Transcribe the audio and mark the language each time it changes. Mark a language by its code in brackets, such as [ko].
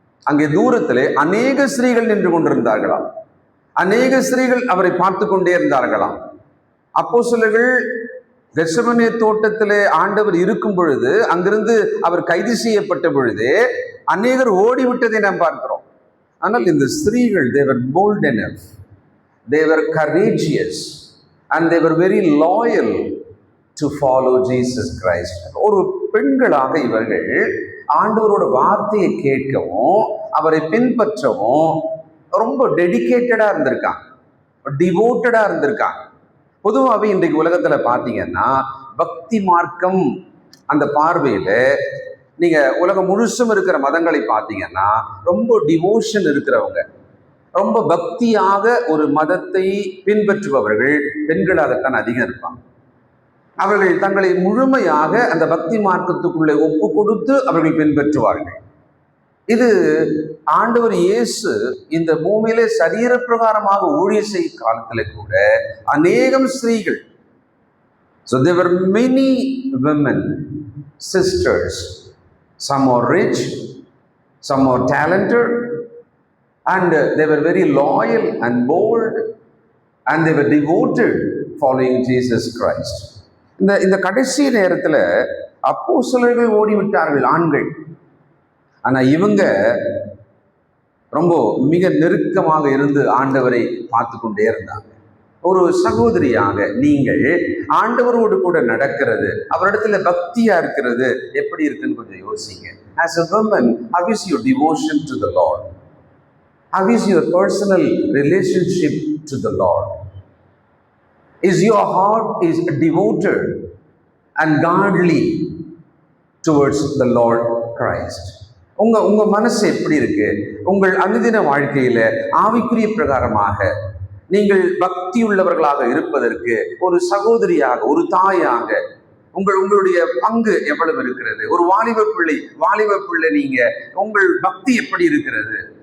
[ta] அங்கே தூரத்திலே அநேக ஸ்திரீகள் நின்று கொண்டிருந்தார்களாம். அநேக ஸ்திரீகள் அவரை பார்த்து கொண்டே இருந்தார்களாம். அப்போஸ்தலர்கள் கெத்செமனே தோட்டத்திலே ஆண்டவர் இருக்கும் பொழுது, அங்கிருந்து அவர் கைது செய்யப்பட்ட பொழுது அநேகர் ஓடிவிட்டதை நாம் பார்க்கிறோம். ஆனால் இந்த ஸ்திரீகள், [en] they were bold enough, they were courageous and they were very loyal to follow Jesus Christ. [ta] ஒரு பெண்களாக இவர்கள் ஆண்டவரோட வார்த்தையை கேட்கவும் அவரை பின்பற்றவும் ரொம்ப டெடிகேட்டடா இருந்திருக்காங்க, டிவோட்டடா இருந்திருக்காங்க. பொதுவாகவே இன்றைக்கு உலகத்துல பாத்தீங்கன்னா பக்தி மார்க்கம் அந்த பார்வையில நீங்க உலகம் முழுசும் இருக்கிற மதங்களை பார்த்தீங்கன்னா ரொம்ப டிவோஷன் இருக்கிறவங்க, ரொம்ப பக்தியாக ஒரு மதத்தை பின்பற்றுபவர்கள் பெண்களாகத்தான் அதிகம் இருப்பாங்க. அவர்கள் தங்களை முழுமையாக அந்த பக்தி மார்க்கத்துக்குள்ளே ஒப்பு கொடுத்து அவர்கள் பின்பற்றுவார்கள். இது ஆண்டவர் இயேசு இந்த பூமியிலே சரீர பிரகாரமாக ஊழிய செய்யும் காலத்துல கூட அநேகம் ஸ்திரீகள், [en] so there were many women, sisters, some are rich, some are talented, and they were very loyal and bold, and they were devoted following Jesus Christ. [ta] இந்த கடைசி நேரத்துல அப்போஸ்தலர்கள் ஓடிவிட்டார்கள், ஆண்கள். ஆனா இவங்க ரொம்ப மிக நெருக்கமாக இருந்து ஆண்டவரை பார்த்து கொண்டே இருந்தாங்க. ஒரு சகோதரியாக நீங்கள் ஆண்டவரோடு கூட நடக்கிறது, அவரிடத்துல பக்தியா இருக்கிறது எப்படி இருக்குன்னு கொஞ்சம் யோசிங்க. [en] As a woman, how is your devotion to the Lord? How is your personal relationship to the Lord? Is your heart is devoted and godly towards the Lord Christ? [ta] உங்க மனசு எப்படி இருக்கு? உங்கள் அனுதின வாழ்க்கையில ஆவிக்குரிய பிரகாரமாக நீங்கள் பக்தி உள்ளவர்களாக இருப்பதற்கு ஒரு சகோதரியாக, ஒரு தாயாக உங்களுடைய பங்கு எவ்வளவு இருக்கிறது? ஒரு வாலிப பிள்ளை நீங்க, உங்கள் பக்தி எப்படி இருக்கிறது?